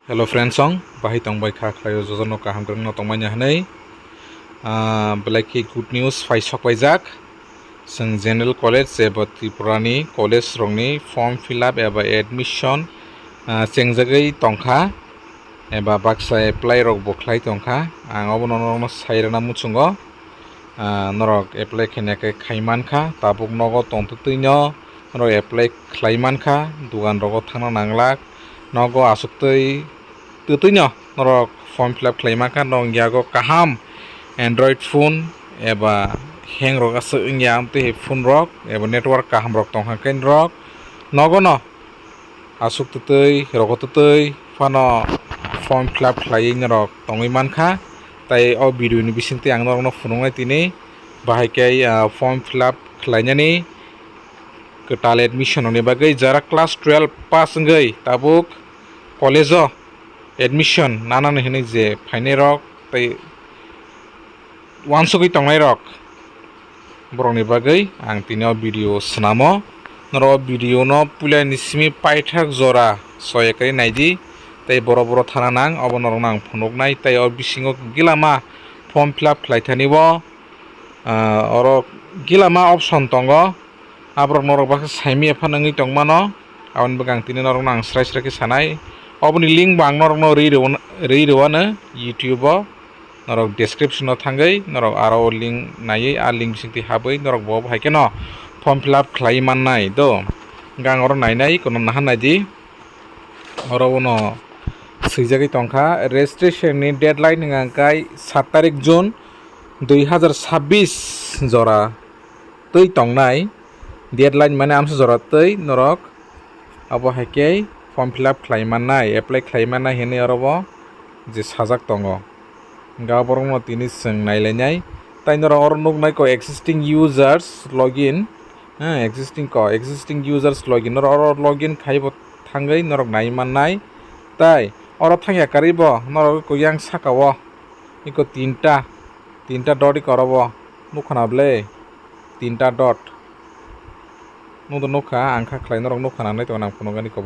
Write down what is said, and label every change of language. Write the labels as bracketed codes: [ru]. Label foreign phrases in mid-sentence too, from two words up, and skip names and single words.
[en] Hello friends [trp] song bahi tongbai kha khlayo jojono kaham grang no tongmai hanai belaki [en] good news [trp] fai sokbai jak sing [en] general college [trp] eba tripurani college rongni [en] form fill up [trp] eba admission chengjagai tongkha eba baksa apply rok boklai tongkha ang obono no sairana muchungo norok apply khenake khaimankha tabuk nogo tongtutino norok apply khlaimankha dugan rogo thangna nanglak nogo asuktui tutuino norok [en] form fill up [trp] khlaimaka nong yago kaham [en] android phone [trp] eba hang rok asa ingyam te phone rok eba network kaham rok tongha ken rok nogono asuk tutui rogotutui fano [en] form fill up [trp] khlai rok tongoi mankha tai o video ni bisingte ang norok no phunungnai tini bahaikai [en] form fill up [trp] khlainani ketal admission ni bagai jara class 12 pass ngai tabuk college admission nana hini je phaine rok tai wansugui tongnai rok borokni bagai ang tini video snamo noro video no pulai ni simi paithak jora soyakari naidi tai boro boro thana nang obo norok nang phunuknai tai o bisingo gilama [en] form fill up [trp] khlaithani bo oro gilama option tongo abrok norok bakha saimi aphanangui tongmano aboni bagang tini norok nang srai srai ke sanai oboni link bang norok no reirewano youtube o norok description o thangai norok aro link nai a link singti habai norok bo haike no [en] form fill up [trp] khlai mannai do gang oro nainai kono nahanai di oro no swijagui tongkha registration ni deadline hingkai 7 tarik June 2026 jora tui tongnai deadline mane amsa jora tui norok abo haike [en] form fill up [trp] khlaimannai apply khlaimannai hene orobo je sajak tongo gaborong no tini sing nailainai tai norok oro nugnai ko [en] existing users login existing users login [trp] oro login khaibo thangai norok naimannai tai oro thangya karibo norok ko yang sakao iko tinta dot korobo nukhana ble tinta dot nudo nukha angkha khlai norok nukha nanai to nang phunugani